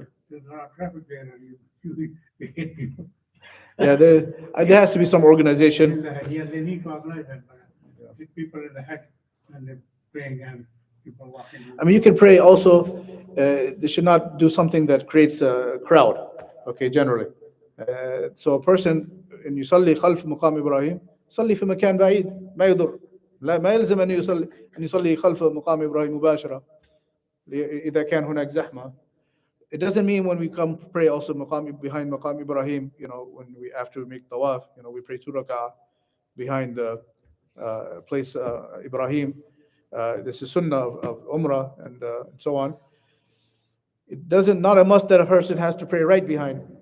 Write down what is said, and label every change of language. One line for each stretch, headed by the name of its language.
English: There's a lot of traffic there, and you hit people. yeah, there has to be some organization. Yeah, they need to organize that, but hit people in the head and they're praying and people walking. I mean, you can pray also. They should not do something that creates a crowd. Okay, generally. So a person
Arabic: إن يصلي خلف مقام إبراهيم يصلي في مكان بعيد ما يضر. لا ما يلزم أن يصلي خلف مقام إبراهيم مباشرة إذا كان هناك زحمة.
English: It doesn't mean when we come to pray also behind Maqam Ibrahim, when we after we make tawaf, we pray 2 rak'ah behind the place Ibrahim. This is sunnah of Umrah and so on. It doesn't, not a must that a person has to pray right behind.